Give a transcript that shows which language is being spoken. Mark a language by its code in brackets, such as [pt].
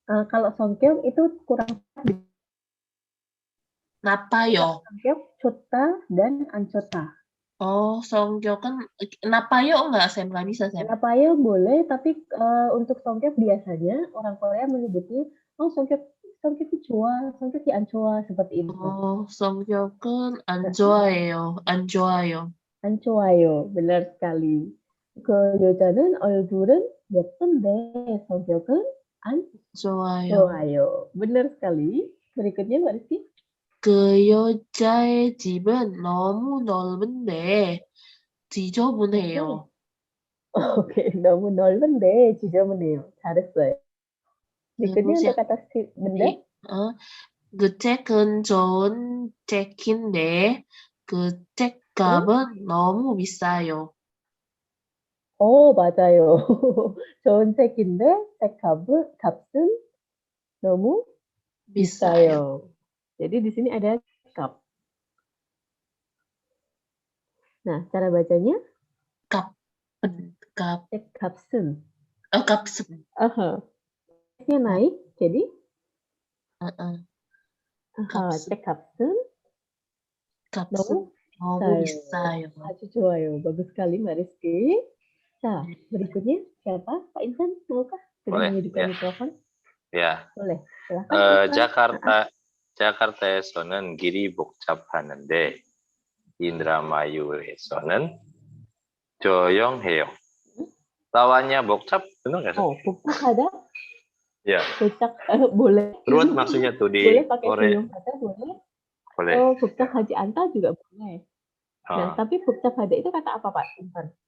[id] kalau 성격 itu kurang [ko] 나빠요. 성격 좋다 dan 안 좋다. 성격은 나빠요 [id] enggak, Sam? Nggak bisa, Sam. 나빠요 boleh, tapi untuk 성격 biasanya orang Korea menyebutnya [ko] 성격이 좋아, 성격이 안 좋아 [id] seperti itu. [ko] 성격은 안 좋아해요. 안 좋아요. 안 좋아요. [id] benar sekali. [ko] 그 여자는 얼굴은 예쁜데 성격은 안 좋아요. [id] benar sekali. Berikutnya Mbak Rizky. [ko] 그 여자의 집은 너무 넓은데 지저분해요. Oke, 너무 넓은데 지저분해요. 잘했어요. [id] berikutnya untuk kata benda. [ko] 그 책은 좋은 책인데 그 책값은 너무 비싸요. 맞아요. 좋은 책인데 값은 너무 비싸요. [id] Jadi di sini ada 값. Nah, cara bacanya? [ko] 값은. 값은. [id] nya naik, jadi? [ko] 값은 너무 비싸요. 아주 좋아요. [id] bagus sekali Mbak Rizky. Nah, berikutnya siapa? Pak Insan, maukah? Sudah menghidupkan mikrofon? Ya. boleh. Silahkan. [ko] 자카르타에서는 길이 복잡하는데 인드라마유에서는 조용해요. [id] Lawannya 복잡, benar nggak? [ko] 복잡하다? [id] Ya. boleh. Ruwet maksudnya tuh di boleh pakai Korea. kata boleh. Boleh. [ko] 복잡하지 않다 [id] juga boleh. Nah, tapi 복잡하다 itu kata apa Pak Insan?